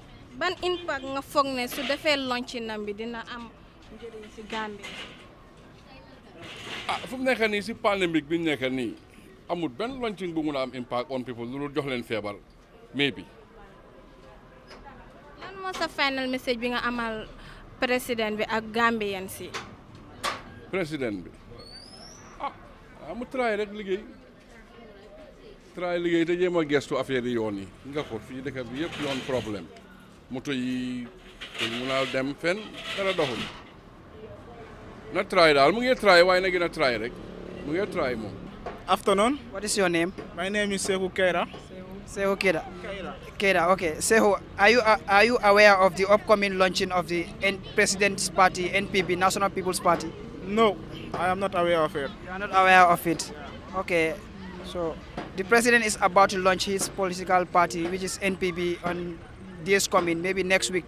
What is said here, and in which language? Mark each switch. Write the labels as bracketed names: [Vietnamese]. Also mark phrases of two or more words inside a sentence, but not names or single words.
[Wolof] ban impact nga foog ne su defee loncinam bi dina am njëriñ si Gambie. fu mu nekk nii si pandémique bi ñu nekk nii amul benn launching bu mun a am [English] impact on people [Wolof] lu jox leen feebar maybe. lan moo sa final message bi nga amal président bi ak Gambien si. président bi mu try rek liggéey te jéem a gestu affaire yi yoon yi nga ko fii dëkk bi yëpp yoon problème moto yi te mun a dem fenn dara doxul. na try daal mu ngi try waaye na gën a try rek mu ngi try moom. [English] Afternoon. What is your name? My name is Sehu Keira. Sehu Keira. Keira, okay. Sehu, are you aware of the upcoming launching of the President's Party, NPP, National People's Party? No, I am not aware of it. You are not aware of it? Okay. So, the President is about to launch his political party, which is NPP, on days coming, maybe next week.